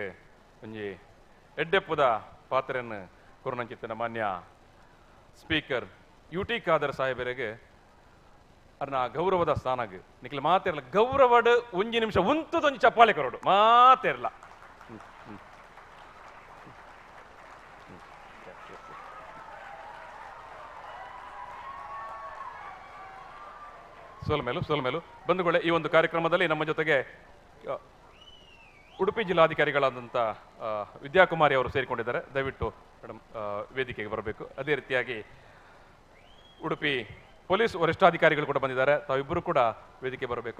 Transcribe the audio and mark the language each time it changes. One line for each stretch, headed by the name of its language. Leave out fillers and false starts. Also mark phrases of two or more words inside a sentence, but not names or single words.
Tulu: ಒಂಜಿ ಎಡ್ಡೆಪ್ಪುದ ಪಾತ್ರೆಯನ್ನು ಕೊರನಂಚಿತ್ತಿನ ಮಾನ್ಯ ಸ್ಪೀಕರ್ ಯುಟಿ ಖಾದರ್ ಸಾಹೇಬರಿಗೆ ಅರ್ನ ಗೌರವದ ಸ್ಥಾನಗೆ ನಿಖಿಲ ಮಾತೇರಲ್ಲ ಗೌರವಡ್ ಒಂಜಿ ನಿಮಿಷ ಉಂತದೊಂಜಿ ಚಪ್ಪಾಳೆ ಕೊರಡು ಮಾತೇರಲ್ಲ.
Kannada: ಸೋಲ್ಮೇಲು ಬಂಧುಗಳೇ, ಈ ಒಂದು ಕಾರ್ಯಕ್ರಮದಲ್ಲಿ ನಮ್ಮ ಜೊತೆಗೆ ಉಡುಪಿ ಜಿಲ್ಲಾಧಿಕಾರಿಗಳಾದಂಥ ವಿದ್ಯಾಕುಮಾರಿ ಅವರು ಸೇರಿಕೊಂಡಿದ್ದಾರೆ. ದಯವಿಟ್ಟು ಮೇಡಮ್ ವೇದಿಕೆಗೆ ಬರಬೇಕು. ಅದೇ ರೀತಿಯಾಗಿ ಉಡುಪಿ ಪೊಲೀಸ್ ವರಿಷ್ಠಾಧಿಕಾರಿಗಳು ಕೂಡ ಬಂದಿದ್ದಾರೆ, ತಾವಿಬ್ಬರು ಕೂಡ ವೇದಿಕೆ ಬರಬೇಕು.